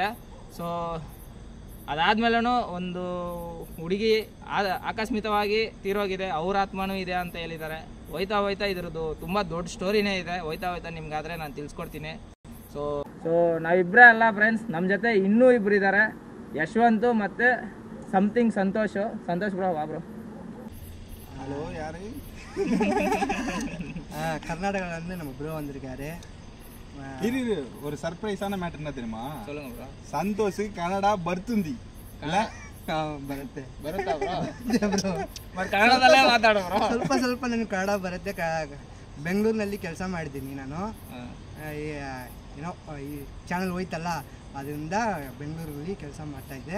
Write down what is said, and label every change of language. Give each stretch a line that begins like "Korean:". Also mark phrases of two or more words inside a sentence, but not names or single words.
Kannada: ಸೊ ಅದಾದಮೇಲೂ ಒಂದು ಹುಡುಗಿ ಆಕಸ್ಮಿಕವಾಗಿ ತೀರೋಗಿದೆ, ಅವ್ರ ಆತ್ಮನೂ ಇದೆ ಅಂತ ಹೇಳಿದ್ದಾರೆ. ಹೋಯ್ತಾ ಇದ್ರದ್ದು ತುಂಬ ದೊಡ್ಡ ಸ್ಟೋರಿನೇ ಇದೆ. ಹೋಯ್ತಾ ನಿಮ್ಗಾದರೆ ನಾನು ತಿಳಿಸ್ಕೊಡ್ತೀನಿ. ಸೊ ನಾವಿಬ್ಬರೇ ಅಲ್ಲ ಫ್ರೆಂಡ್ಸ್, ನಮ್ಮ ಜೊತೆ ಇನ್ನೂ ಇಬ್ಬರು ಇದ್ದಾರೆ, ಯಶವಂತು ಮತ್ತು ಸಂತೋಷ್ ಬ್ರೋ. ಬ್ರೋ
Tamil: ஹலோ யாரு? கர்நாடகாவிலேருந்து நம்ம ப்ரோ வந்திருக்காரு. இரு ஒரு சர்ப்ரைஸான மேட்டர் என்ன தெரியுமா? சொல்லுங்க ப்ரோ.
Kannada: ಸಂತೋಷ್ ಕನ್ನಡ ಬರ್ತಿಂದಿ ಬರುತ್ತೆ ಬ್ರೋ ಮತ್ತೆ ಕನ್ನಡದಲ್ಲೇ ಮಾತಾಡೋ ಬ್ರೋ. ಸ್ವಲ್ಪ ನನಗೆ ಕನ್ನಡ ಬರುತ್ತೆ. ಬೆಂಗಳೂರಿನಲ್ಲಿ ಕೆಲಸ ಮಾಡಿದ್ದೀನಿ ನಾನು. ಏನೋ ಈ ಚಾನಲ್ ಹೋಯ್ತಲ್ಲ ಅದರಿಂದ ಬೆಂಗಳೂರಲ್ಲಿ ಕೆಲಸ ಮಾಡ್ತಾಯಿದ್ದೆ.